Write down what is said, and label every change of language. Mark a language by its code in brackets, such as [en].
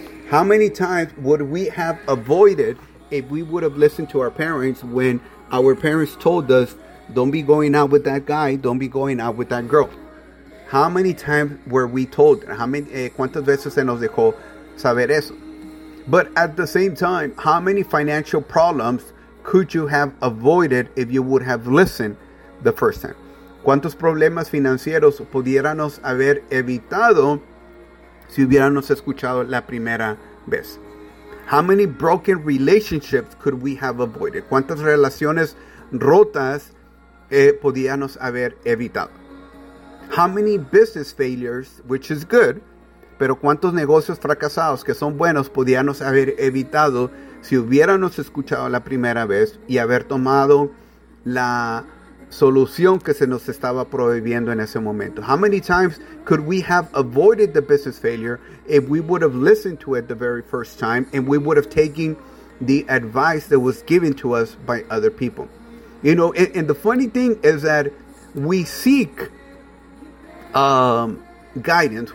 [en] How many times would we have avoided if we would have listened to our parents when our parents told us, don't be going out with that guy, don't be going out with that girl? How many times were we told? [es] ¿Cuántas veces se nos dejó saber eso? [en] But at the same time, how many financial problems could you have avoided if you would have listened the first time? [es] ¿Cuántos problemas financieros pudiéramos haber evitado si hubiéramos escuchado la primera vez? [en] How many broken relationships could we have avoided? [es] ¿Cuántas relaciones rotas pudiéramos haber evitado? [en] How many business failures, which is good, [es] pero cuántos negocios fracasados que son buenos pudiéramos haber evitado si hubiéramos escuchado la primera vez y haber tomado la solución que se nos estaba prohibiendo en ese momento? [en] How many times could we have avoided the business failure if we would have listened to it the very first time and we would have taken the advice that was given to us by other people? You know, and the funny thing is that we seek guidance.